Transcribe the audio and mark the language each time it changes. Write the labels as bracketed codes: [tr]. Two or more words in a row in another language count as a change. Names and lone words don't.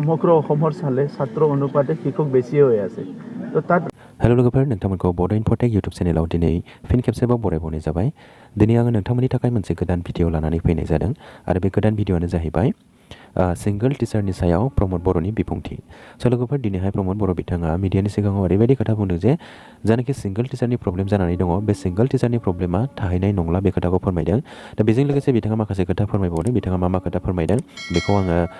[as] সমগ্ৰ অসমৰ চালে ছাত্ৰ অনুপাতে শিক্ষক বেছি হৈ আছে তো তাত [brx] हेलो लोगोफोर नोंथांमोनखौ बड' इनफटेक इउटुब चेनेलाव दिनै फिन खेबसेबाव बरायबावनाय जाबाय दिनै आङो नोंथांमोननि थाखाय मोनसे गोदान भिडिअ लानानै फैनाय जादों आरो बे गोदान भिडिअआनो जाहैबाय [en] single teacher [brx] सायाव प्रमद बर'नि बिबुंथि स' लोगोफोर दिनैहाय प्रमद बर' बिथाङा मिडियानि सिगाङाव ओरैबायदि खोथा बुंदों जे जानाखि [en] single teacher problem [brx] जानानै दङ बे [en] single teacher problem [brx] थाहैनाय नंला बे खोथाखौ फोरमायदों दा बेजों लोगोसे बिथाङा माखासे खोथा फोरमायबावदों बिथाङा मा खोथा फोरमायदों बेखौ आङो